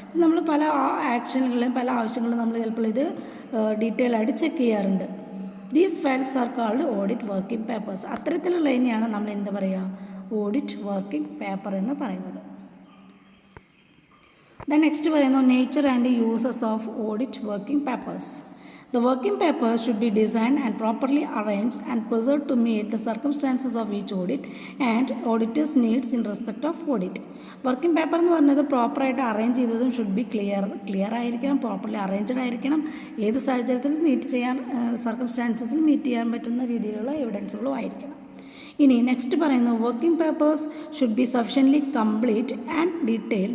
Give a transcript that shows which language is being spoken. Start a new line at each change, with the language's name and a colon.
Malayalam: നമ്മൾ പല ആക്ഷനുകളിലും പല ആവശ്യങ്ങളിലും നമ്മൾ ചിലപ്പോൾ ഇത് ഡീറ്റെയിൽ ആയിട്ട് ചെക്ക് ചെയ്യാറുണ്ട്.
English: These files are called audit working papers.
Malayalam: അത്തരത്തിലുള്ള തന്നെയാണ് നമ്മൾ എന്താ പറയുക ഓഡിറ്റ് വർക്കിംഗ് പേപ്പർ എന്ന് പറയുന്നത്.
English: Next പറയുന്നു nature and uses of audit working papers. The working papers should be designed and properly arranged and preserved to meet the circumstances of each audit and auditor's needs in respect of audit.
Malayalam: Working paper എന്ന് പറഞ്ഞത് പ്രോപ്പറായിട്ട് arrange ചെയ്തതും
English: should be clear
Malayalam: ആയിരിക്കണം, properly arranged ആയിരിക്കണം, ഏത് സാഹചര്യത്തിൽ meet ചെയ്യാൻ സർക്കംസ്റ്റാൻസസിൽ meet ചെയ്യാൻ പറ്റുന്ന രീതിയിലുള്ള എവിഡൻസുകളും ആയിരിക്കണം.
English: ഇനി നെക്സ്റ്റ് പറയുന്നു working papers should be sufficiently complete and detail.